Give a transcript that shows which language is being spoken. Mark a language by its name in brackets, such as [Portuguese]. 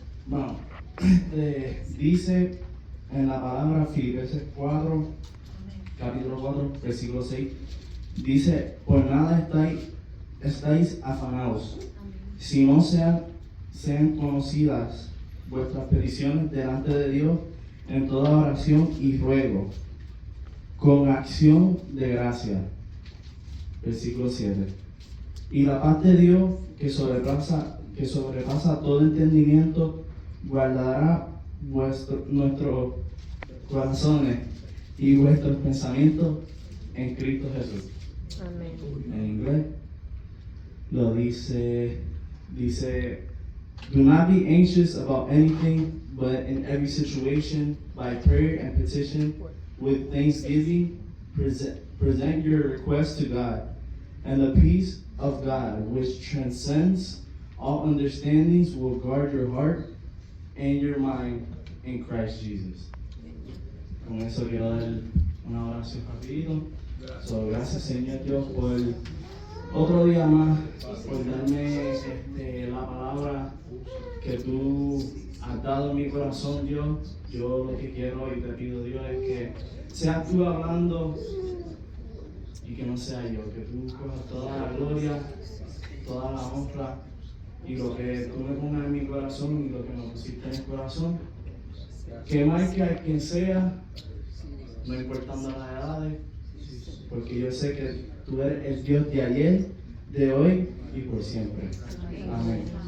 [Spanish] Bueno, dice en la palabra Filipenses 4, capítulo 4, versículo 6, dice, por nada estáis afanados, si no sean conocidas vuestras peticiones delante de Dios en toda oración y ruego, con acción de gracia. Versículo 7. Y la paz de Dios que sobrepasa todo entendimiento, guardará nuestros corazones y vuestros pensamientos en Cristo Jesús. Amén. En inglés lo dice, [English] do not be anxious about anything, but in every situation, by prayer and petition, with thanksgiving, present your requests to God, and the peace of God, which transcends all understandings, will guard your heart and your mind in Christ Jesus. [Spanish] Con eso quiero dar una oración rapidito. So, gracias Señor Dios por otro día más, por darme la palabra que tú has dado en mi corazón, Dios. Yo lo que quiero y te pido, Dios, es que seas tú hablando y que no sea yo, que tú cojas toda la gloria, toda la honra y lo que tú me pongas en mi corazón y lo que me pusiste en el corazón, que marque a quien sea, no importando las edades, porque yo sé que tú eres el Dios de ayer, de hoy y por siempre. Amén.